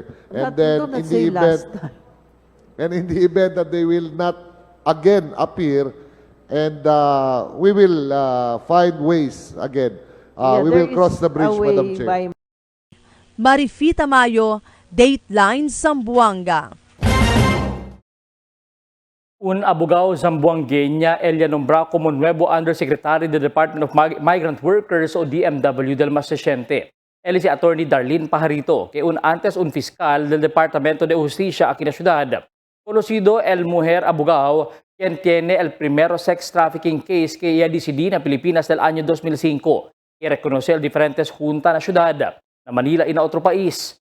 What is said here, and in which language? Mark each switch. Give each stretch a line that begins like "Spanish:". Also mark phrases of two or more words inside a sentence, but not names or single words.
English: And then in the event that they will not again appear, and we will find ways again. We will cross the bridge, Madam Chair. Marifita Mayo, Dateline Zamboanga.
Chavacano: Un abogado zamboangueña, Elia Nombra como nuevo Undersecretary del Department of Migrant Workers o DMW del Massachusetts. Él es si Attorney Darlene Pajarito, que antes un fiscal del Departamento de Justicia aquí en la ciudad. Conocido el mujer abogado quien tiene el primer
English: sex trafficking case
Chavacano: que ella decidí en Pilipinas del año 2005 y reconoce el diferentes junta na ciudad na Manila y na otro país.